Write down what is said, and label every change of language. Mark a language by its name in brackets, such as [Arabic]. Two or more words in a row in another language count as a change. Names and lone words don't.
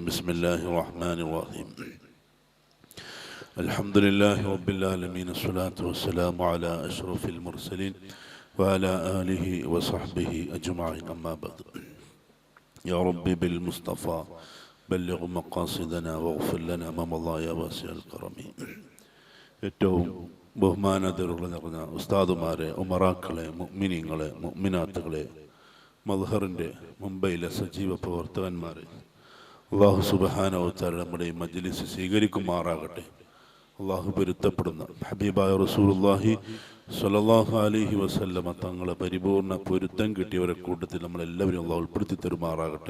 [Arabic] بسم الله الرحمن الرحيم. الحمد لله رب العالمين. الصلاة والسلام على أشرف المرسلين وعلى آله وصحبه أجمعين. أما بعد. يا ربي بالمصطفى بلغ مقاصدنا واغفر لنا ما مضى يا واسع الكرم. [Malayalam] ഏറ്റവും ബഹുമാനാദരവുകൾ നിറഞ്ഞ ഉസ്താദുമാരെ, ഉമറാക്കളെ, മുഅ്മിനീങ്ങളെ, മുഅ്മിനാത്തുകളെ, മദ്ഹറിൻ്റെ മുംബൈയിലെ സജീവ പ്രവർത്തകന്മാരെ, [Arabic] الله سبحانه وتعالى [Malayalam] നമ്മുടെ ഈ മജ്ലിസ് സ്വീകരിക്കുമാറാകട്ടെ. അല്ലാഹു പൊരുത്തപ്പെടുന്ന ഹബീബായ [Arabic] رسول الله صلى الله عليه وسلم [Malayalam] തങ്ങളെ പരിപൂർണ പൊരുത്തം കിട്ടിയവരെ കൂട്ടത്തിൽ നമ്മളെല്ലാവരും അല്ലാഹു ഉൾപ്പെടുത്തി തരുമാറാകട്ടെ.